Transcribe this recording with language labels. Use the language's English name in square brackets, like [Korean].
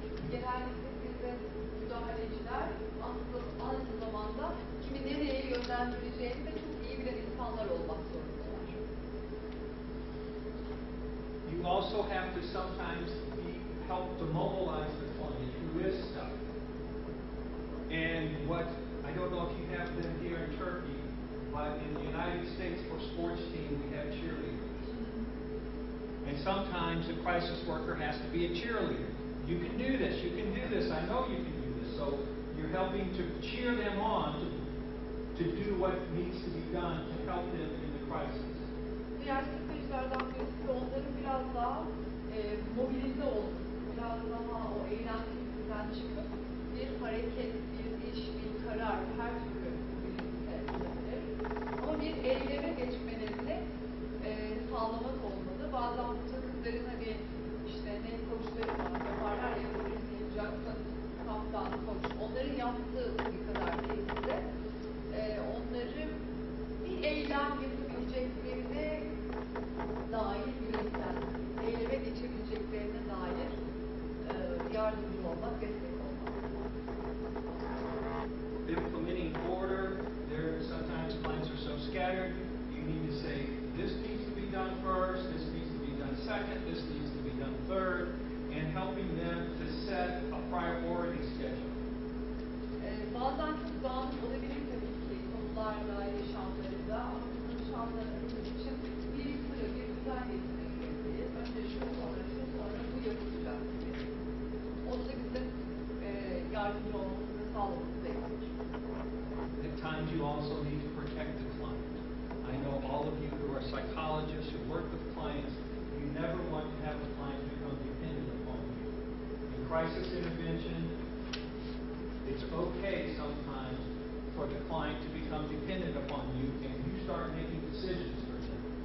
[Turkish] Çünkü genellikle bizde müdahaleciler aslında aynı zamanda kimi nereye yönlendireceğini de çok iyi bilen insanlar olmak zorundalar. [English] You also have to sometimes help to mobilize the client who is stuck. And I don't know if you have them here in Turkey, but in the United States for sports team we have cheerleaders. And sometimes a crisis worker has to be a cheerleader. You can do this, I know you can do this. So you're helping to cheer them on to do what needs to be done to help them in the crisis. [Turkish] Diğer stratejilerden birisi de onların biraz daha mobilize olması, biraz daha o eylemsizlikten çıkıp bir hareket, bir iş, bir karar, her türlü mobilite olabilir. Ama bir eyleme geçmelerini sağlamak olmalı. Bazen bu takımların hani işte ne koçları var, yaparlar ya da birisi yapacaksın, kaptan, koç. Onların yaptığı bir kadar değil de onları bir eylem yapabileceklerine dair yöntem, eyleme geçebileceklerine dair yardımcı olmak, destek olmak. [English] Implementing order, sometimes clients are so scattered, you need to say, this needs to be done first, this needs to be done second, this needs to be done third, and helping them to set a priority schedule. [Turkish] Bazen çok dağınık olabilir tabii ki konularla, yaşamlarında ama bu yaşamlarımız için bir sıra, bir düzen getirmek gerekiyor. Önce şu, sonra bu yapılacak gibi. Onu da bizim yardımcı olmamızı sağlamamız gerekiyor. [English] At times you also need to protect the client. I know all of you who are psychologists who work with clients, you never want to have a client become dependent upon you. In crisis intervention, it's okay sometimes for the client to become dependent upon you and you start making decisions for them.